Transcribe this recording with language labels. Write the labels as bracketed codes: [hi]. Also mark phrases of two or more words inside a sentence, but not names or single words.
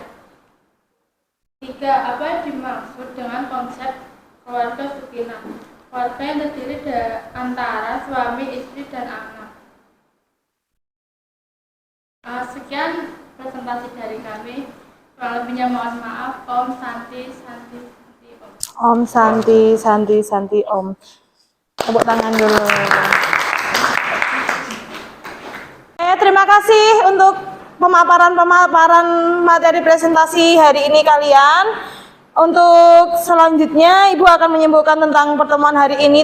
[id] 3. Apa yang dimaksud dengan konsep keluarga Sukinah? Keluarga yang terdiri antara suami, istri, dan anak. Sekian presentasi dari kami. Kurang lebihnya mohon maaf. [sa] Om Santi, Santi, Santi, Om. Om Santi, Santi, Santi, Om. [id] Tepuk tangan dulu. Terima kasih untuk pemaparan materi presentasi hari ini kalian. Untuk selanjutnya Ibu akan menyimpulkan tentang pertemuan hari ini.